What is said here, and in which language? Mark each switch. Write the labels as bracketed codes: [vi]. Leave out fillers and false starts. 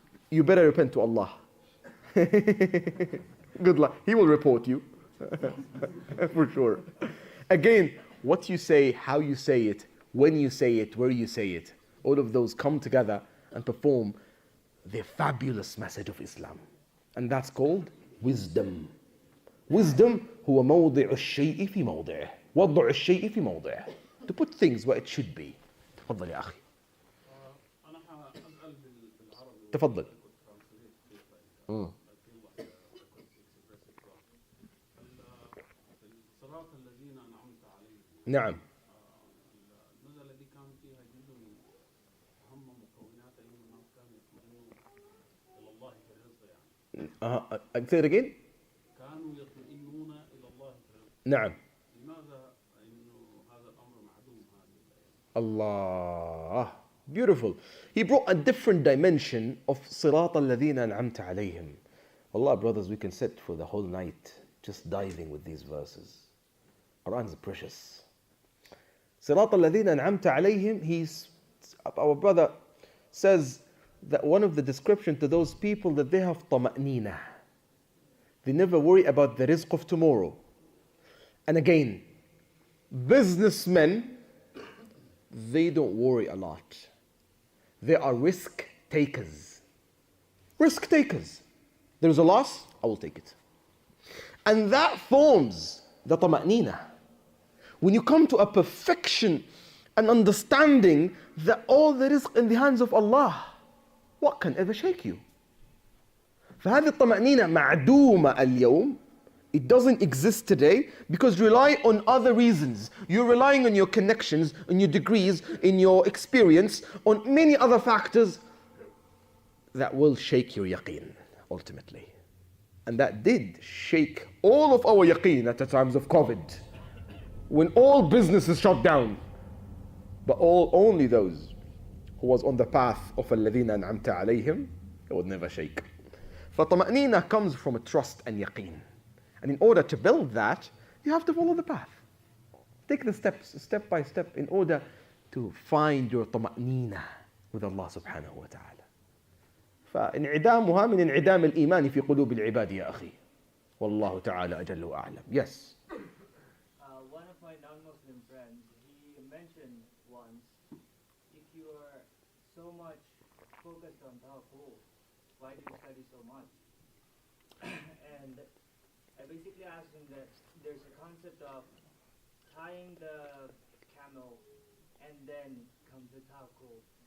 [en] You better repent to Allah. Good luck. He will report you. For sure. Again, what you say, how you say it, when you say it, where you say it, all of those come together and perform the fabulous message of Islam. And that's called wisdom. [ar] Wisdom هو موضع الشيء في موضعه. وضع الشيء في موضعه. [en] To put things where it should be. [ar] تفضل يا أخي. أنا حأسأل بالعربي. تفضل. الصراط الذين أنعمت عليهم. نعم. النزلة دي كان فيها جزء من أهم مكونات أنهم الناس كانوا يطمئنون إلى الله في الرزق يعني. [en] Say it again. [ar] كانوا يطمئنون إلى الله في الرزق. نعم. لماذا إنه هذا الأمر معدوم هذه الآية؟ [en] Allah. Beautiful. He brought a different dimension of صراط الذين أنعمت عليهم. Allah, brothers, we can sit for the whole night just diving with these verses. Quran is precious. [ar] صراط الذين أنعمت عليهم, [en] our brother says that one of the description to those people that they have طمأنينة. They never worry about the rizq of tomorrow. And again, businessmen, they don't worry a lot. They are risk takers. Risk takers. There's a loss, I will take it. And that forms the طمأنينة. When you come to a perfection and understanding that all the rizq in the hands of Allah, what can ever shake you? [ar] فهذه الطمأنينة معدومة اليوم. [en] It doesn't exist today because you rely on other reasons. You're relying on your connections, on your degrees, in your experience, on many other factors that will shake your yaqeen ultimately. And that did shake all of our yaqeen at the times of COVID. when all business is shut down, but only those who was on the path of [ar] الذين أنعمت عليهم, [en] it would never shake. فطمأنينة comes from a trust and yaqeen. And in order to build that, you have to follow the path. Take the steps, step by step, in order to find your طمأنينة with Allah subhanahu wa ta'ala. [ar] فانعدامها من انعدام الإيمان في قلوب العباد يا أخي. والله تعالى أجل وأعلم. Yes. [en] One of my non-Muslim friends, he mentioned once, if you are so much focused on tawakkul, why do you study so much? And I basically asked him that there's a concept of tying the camel and then come to tawakkul.